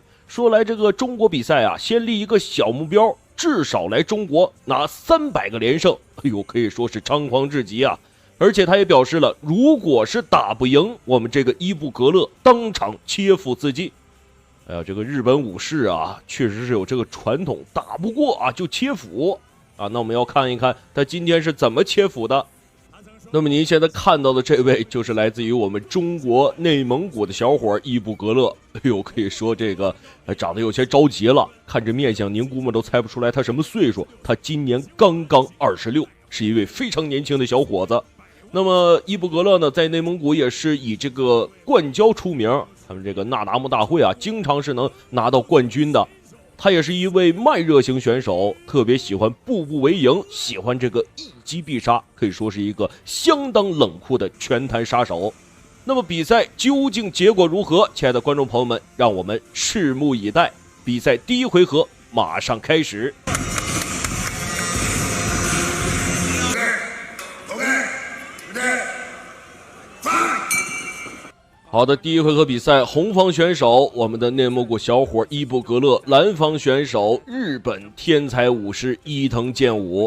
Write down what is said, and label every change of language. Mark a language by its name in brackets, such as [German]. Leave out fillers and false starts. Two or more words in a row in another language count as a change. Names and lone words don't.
[Chinese] 說來這個中國比賽啊，先立一個小目標，至少來中國拿300個連勝，哎呦，可以說是猖狂至極啊！而且他也表示了，如果是打不贏我們這個伊布格勒，當場切腹自盡。哎呀，這個日本武士啊，確實是有這個傳統，打不過啊就切腹啊。那我們要看一看他今天是怎麼切腹的。那麼您現在看到的這位就是来自於我們中国內蒙古的小伙伊布格勒。哎呦，可以說這個長得有些着急了，看这面相您估摸都猜不出来他什麼歲數，他今年剛剛26，是一位非常年輕的小伙子。那麼伊布格勒呢，在內蒙古也是以這個灌胶出名，他們這個那达慕大會啊，經常是能拿到冠軍的。他也是一位慢熱型選手，特別喜歡步步為營，喜歡這個一擊必殺，可以說是一個相當冷酷的拳壇殺手。那麼比賽究竟結果如何？親愛的觀眾朋友們，讓我們拭目以待。比賽第一回合馬上開始。好的，第一回合比赛，紅方選手我們的內蒙古小伙伊布格勒，藍方選手日本天才武士伊藤健武。